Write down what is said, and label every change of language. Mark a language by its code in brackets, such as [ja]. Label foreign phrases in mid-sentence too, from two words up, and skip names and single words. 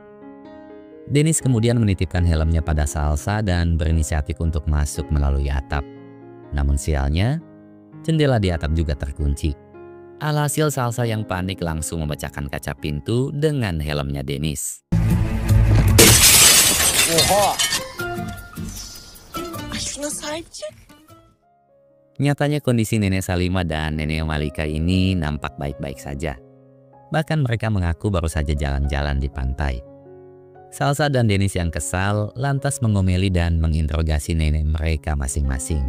[id] Dennis kemudian menitipkan helmnya pada Salsa dan berinisiatif untuk masuk melalui atap. Namun sialnya, jendela di atap juga terkunci. Alhasil Salsa yang panik langsung memecahkan kaca pintu dengan helmnya Dennis. [tr] Oha. Şuna sahip çık. [id] Nyatanya kondisi nenek Salima dan nenek Malika ini nampak baik-baik saja. Bahkan mereka mengaku baru saja jalan-jalan di pantai. Salsa dan Dennis yang kesal lantas mengomeli dan menginterogasi nenek mereka masing-masing.